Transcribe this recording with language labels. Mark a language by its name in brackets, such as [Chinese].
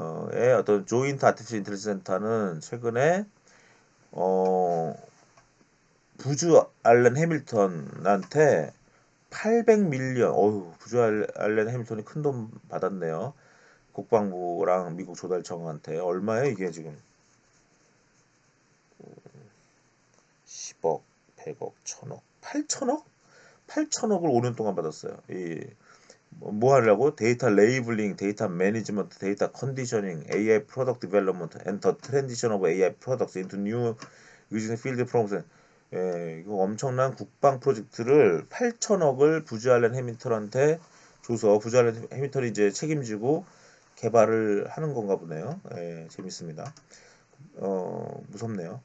[Korean] 의 어떤 조인트 아티피셜 인텔리전스 센터는 최근에 부주 알렌 해밀턴한테 800밀리언, 부주 알렌 해밀턴이 큰 돈 받았네요. 국방부랑 미국 조달청한테 얼마예요 이게 지금? 10억, 100억, 1000억, 8천억? 8천억을 5년 동안 받았어요. 뭐 하려고? 데이터 레이블링, 데이터 매니지먼트, 데이터 컨디셔닝, AI 프로덕트 디벨롭먼트, [English] and the transition of AI products into new using field programs. [Korean] 이거 엄청난 국방 프로젝트를 8천억을 부주 알렌 해밀턴한테 줘서 부주 알렌 해밀턴이 이제 책임지고 개발을 하는 건가 보네요. 재밌습니다. 무섭네요.